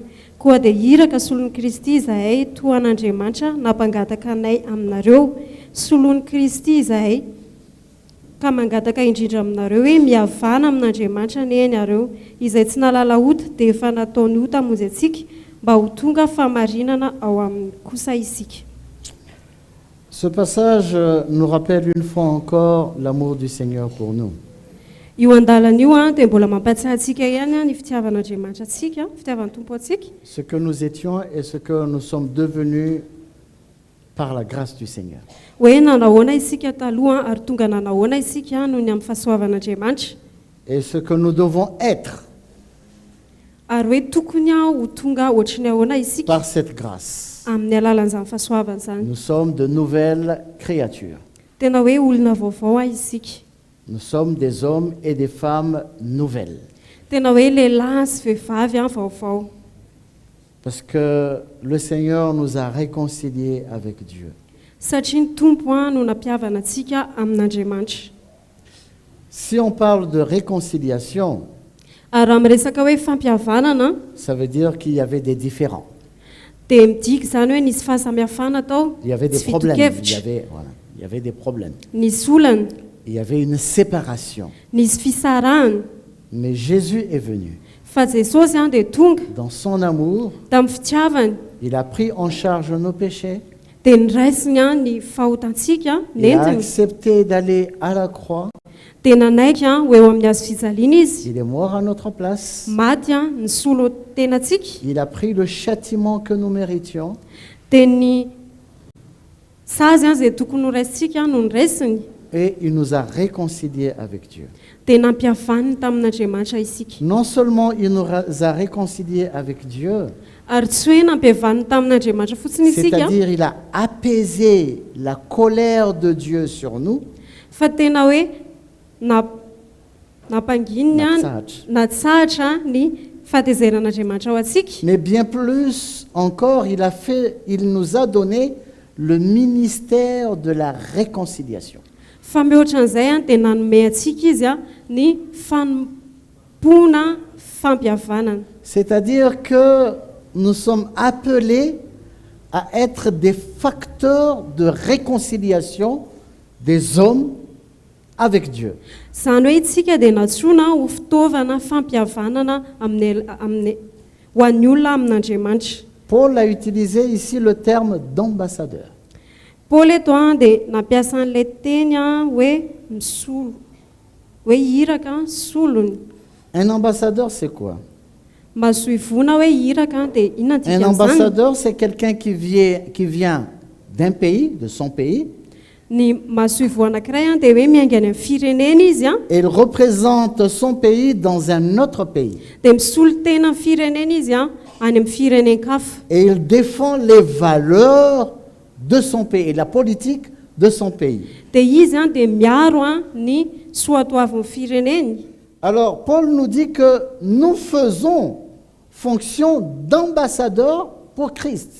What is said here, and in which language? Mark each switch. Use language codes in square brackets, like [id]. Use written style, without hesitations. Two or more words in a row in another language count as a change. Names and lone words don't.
[mg] Koa dia iraka solon'i Kristy izahay toa an'Andriamanitra nampangataka anay aminareo, solon'i Kristy izahay ka mangataka indrindra aminareo hoe mihavana amin'Andriamanitra ny ianareo, izay tsy nalala ota dia efa nataony ota hamonjy antsika mba ho tonga famarinana ao aminy kosa isika. [fr] Ce passage nous rappelle une fois encore l'amour du Seigneur pour nous. [mg] Io andalana io dia mbola mampatsiahy antsika ihany ny fitiavan'Andriamanitra antsika, fitiavan'ny Tompo antsika. [fr] Ce que nous étions et ce que nous sommes devenus par la grâce du Seigneur. [mg] Hoe nanahoana isika taloha ary tonga nanahoana isika noho ny amin'ny fahasoavan'Andriamanitra. [fr] Et ce que nous devons être [mg] Ary hoe tokony ho tonga ohatry ny ahoana isika [fr] par cette grâce. [mg] amin'ny alalan'izany fahasoavana zany. [fr] Nous sommes de nouvelles créatures. [mg] Tena hoe olona vaovao isika. [fr] Nous sommes des hommes et des femmes nouvelles. [mg] Tena hoe lehilahy sy vehivavy vaovao. [fr] Parce que le Seigneur nous a réconciliés avec Dieu. [mg] Satria ny Tompo no nampihavana antsika amin'Andriamanitra. [fr] Si on parle de réconciliation, [mg] Ary raha miresaka hoe fampihavanana, [fr] ça veut dire qu'il y avait des différends. [mg] Dia midika zany hoe nisy fahasamihafana tao, [fr] Il y avait des [mg] tsy [fr] problèmes. [mg] fitokevitra, [fr] Il y avait des problèmes. [mg] nisy olana, [fr] Il y avait une séparation. [mg] nisy fisarahana. [fr] Mais Jésus est venu. [mg] Fa Jesosy dia tonga [fr] Dans son amour, [mg] tamin'ny fitiavany, [fr] il a pris en charge nos péchés. [mg] dia niraisiny ny fahotantsika, [fr] Il a [mg] nentiny, [fr] accepté d'aller à la croix [mg] dia nanaiky a ho eo amin'ny hazo fijaliana izy [fr] Il est mort à notre place. [mg] maty a ny solo tenantsika [fr] Il a pris le châtiment que nous méritions. [mg] dia ny sazy a izay tokony ho raisitsika no ny raisiny [fr] Et il nous a réconciliés avec Dieu. [mg] dia nampihavaniny tamin'Andriamanitra isika [fr] Non seulement il nous a réconciliés avec Dieu, [mg] ary tsy hoe nampihavaniny tamin'Andriamanitra fotsiny isika [fr] c'est-à-dire il a apaisé la colère de Dieu sur nous. [mg] fa tena hoe nampangininy a natsahatra ny fahatezeran'Andriamanitra ao atsika [fr] Mais bien plus encore, il nous a donné le ministère de la réconciliation. [mg] fa mihoatran'izay a dia nanome atsika izy a ny fanompona fampihavanana [fr] C'est-à-dire que nous sommes appelés à être des facteurs de réconciliation des hommes avec Dieu. [mg] izany hoe itsika dia natsoina ho fitaovana fampihavanana ho an'ny olona amin'Andriamanitra. [fr] Paul a utilisé ici le terme d'ambassadeur. [mg] Paoly eto a dia nampiasa an'ilay teny a hoe misolo hoe hiraka solony. [fr] Un ambassadeur, c'est quoi? [mg] Mahazoivona hoe hiraka dia inona [fr] Un [mg] dikany izany? [fr] ambassadeur, c'est quelqu'un qui vient d'un pays, de son pays, [mg] Ny mahazoivo anankiray a dia hoe miaingany amin'ny firenena izy a [fr] et il représente son pays dans un autre pays. [mg] dia misolo tena amin'ny firenena izy a any amin'ny firenenkafa. [fr] Et il défend les valeurs de son pays, et la politique de son pays. [mg] Dia izy a dia miaro a ny soatoavin'ny fireneny. [fr] Alors, Paul nous dit que nous faisons fonction d'ambassadeur pour Christ.